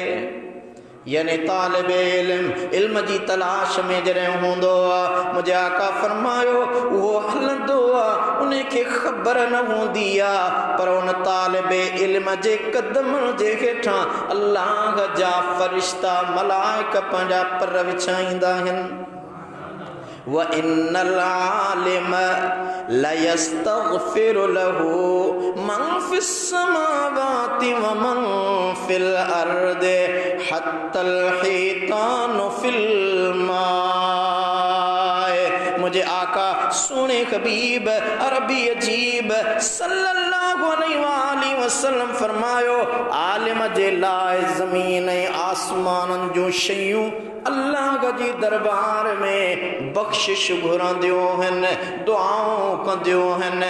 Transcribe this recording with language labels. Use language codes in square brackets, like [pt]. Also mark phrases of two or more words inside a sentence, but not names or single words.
[sd] यानी तालिब इल्म जी तलाश में जॾहिं हूंदो आहे, मुंहिंजे आका फरमायो उहो हलंदो आहे, उन खे ख़बर न हूंदी आहे, पर उन तालिब इल्म जे क़दम जे हेठां अल्लाह जा फ़रिश्ता मलाइक पंहिंजा पर विछाईंदा आहिनि। [ar] وإن العالم ليستغفر له من في السماوات ومن في الأرض حتى الحيتان في الماء. [sd] मुझे आका सोने हबीब अरबी अजीब [ar] صلى الله عليه وسلم [sd] फरमायो आलिम जे लाइ ज़मीन ऐं आसमाननि जूं शयूं अल्लाह जी दरबार में बख्शिश घुरंदियूं आहिनि, दुआऊं कंदियूं आहिनि।